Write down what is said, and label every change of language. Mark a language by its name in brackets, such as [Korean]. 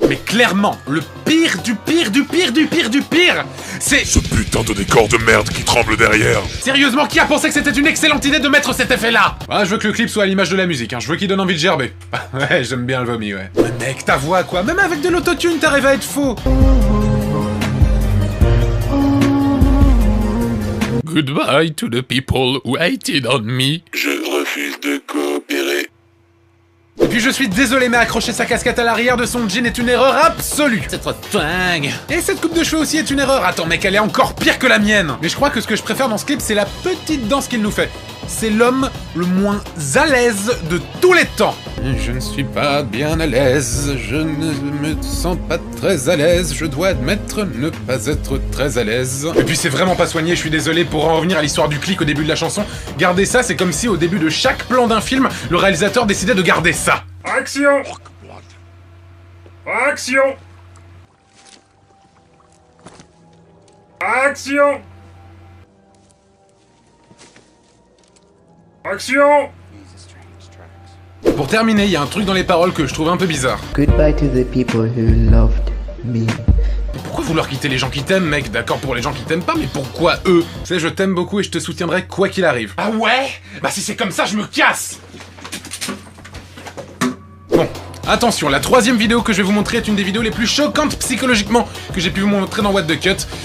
[French] Mais clairement, le pire du pire du pire du pire du pire, c'est... Ce putain de décor de merde qui tremble derrière. Sérieusement, qui a pensé que c'était une excellente idée de mettre cet effet-là? Ah, je veux que le clip soit à l'image de la musique, hein. Je veux qu'il donne envie de gerber. Ouais, j'aime bien le vomi, ouais. Mais mec, ta voix quoi, même avec de l'autotune, t'arrives à être faux. [English] Goodbye to the people who hated on me. [French] Je refuse de coopérer. Et puis je suis désolé, mais accrocher sa casquette à l'arrière de son jean est une erreur absolue. C'est trop dingue. Et cette coupe de cheveux aussi est une erreur. Attends mec, elle est encore pire que la mienne. Mais je crois que ce que je préfère dans ce clip, c'est la petite danse qu'il nous fait. C'est l'homme le moins à l'aise de tous les temps. Je ne suis pas bien à l'aise, je ne me sens pas très à l'aise, je dois admettre ne pas être très à l'aise. Et puis c'est vraiment pas soigné, je suis désolé, pour en revenir à l'histoire du clic au début de la chanson, garder ça, c'est comme si au début de chaque plan d'un film, le réalisateur décidait de garder ça. Action! Action! Action! Action! Pour terminer, il y a un truc dans les paroles que je trouve un peu bizarre. [English] Goodbye to the people who loved me. [French] Pourquoi vouloir quitter les gens qui t'aiment, mec? D'accord pour les gens qui t'aiment pas, mais pourquoi eux? Tu sais, je t'aime beaucoup et je te soutiendrai quoi qu'il arrive. Ah ouais? Bah si c'est comme ça, je me casse! Bon, attention, la 3e vidéo que je vais vous montrer est une des vidéos les plus choquantes psychologiquement que j'ai pu vous montrer dans What the Cut.